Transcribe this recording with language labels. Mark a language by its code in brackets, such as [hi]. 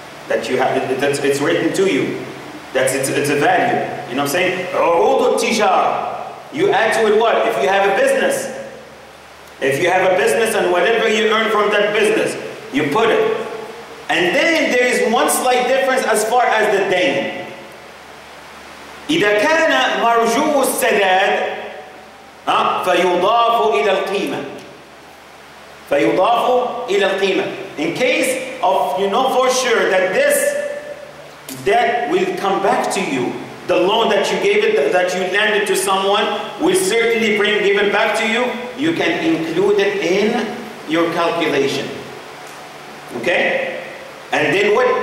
[en] It's written to you. It's a value. You know what I'm saying? [ar] عروض التجارة. [en] You add to it what? If you have a business. If you have a business and whatever you earn from that business, you put it. And then there is one slight difference as far as the dain. [ar] إذا كان مرجو السداد فيضاف إلى القيمة. فيضاف إلى القيمة. [en] In case of, you know for sure that this debt will come back to you, the loan that you gave it, that you lended to someone, will certainly give it back to you. You can include it in your calculation. Okay? And then what?